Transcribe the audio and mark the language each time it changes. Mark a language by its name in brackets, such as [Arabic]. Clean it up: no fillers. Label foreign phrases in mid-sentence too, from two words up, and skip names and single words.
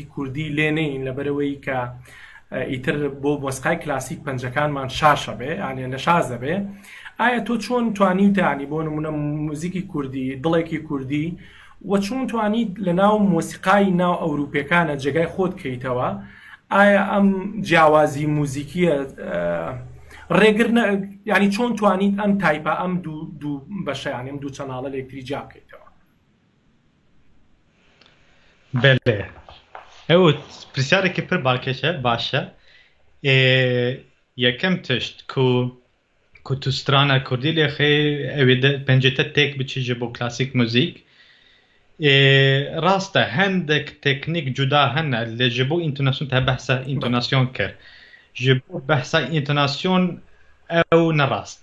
[Central Kurdish] کوردی لێ نەین لەبەرەوەی کە ئیتر بۆ مۆسیقای کلاسیک پەنجەکانمان شاشە بێ یانێ نەشاز دەبێ ئایا تۆ چۆن توانیتە ینی بۆ نمونە موزیکی کوردی دڵێکی کوردی و چۆن توانیت لە ناو مۆسیقای ناو ئەوروپیەکانە جێگای خۆت کەیتەوە ئایا ئەم جیاوازی موزیکیە ڕێگر ینی چۆن توانیت ئەم تایپە ئەم دوو بەشەیان ئەم دوو چەناڵە لە یەکتری جا بکەیتەوە؟ [Kurdish] بەڵێ ئەو پرسیارێکی پڕ باشە یەکەم تشت ku tu strana Kurdî lê xê ew ê pengê te têk biçî ji bo klasîk muzîk rast e hendek teknîk cuda hene lê ji bo întonasyon te behsa întonasyon kir ji bo behsa întonasyon ew nerast